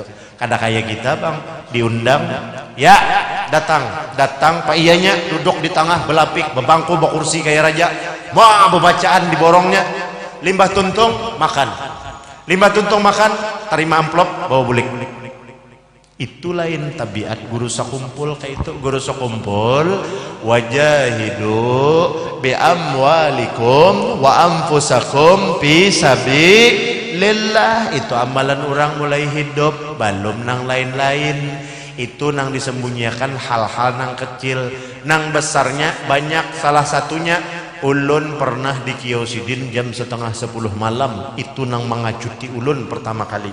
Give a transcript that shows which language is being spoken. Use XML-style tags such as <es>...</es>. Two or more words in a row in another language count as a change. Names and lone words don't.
<bjn>Kada kayak kita bang diundang, ya datang Pak Iyanya duduk di tengah belapik bebangku bekursi kayak raja, wah bacaan diborongnya, limbah tuntung makan, terima amplop bawa bulik. Itu lain tabiat guru sakumpul kayak itu.</bjn> <ar>Guru sakumpul وجاهدوا بأموالكم وأنفسكم في سبيل الله.</ar> <bjn>Itu amalan orang mulai hidup, belum nang lain-lain. Itu nang disembunyikan hal-hal nang kecil, nang besarnya banyak. Salah satunya ulun pernah di Kiosidin jam 9:30 malam. Itu nang mengacuti ulun pertama kali.</bjn>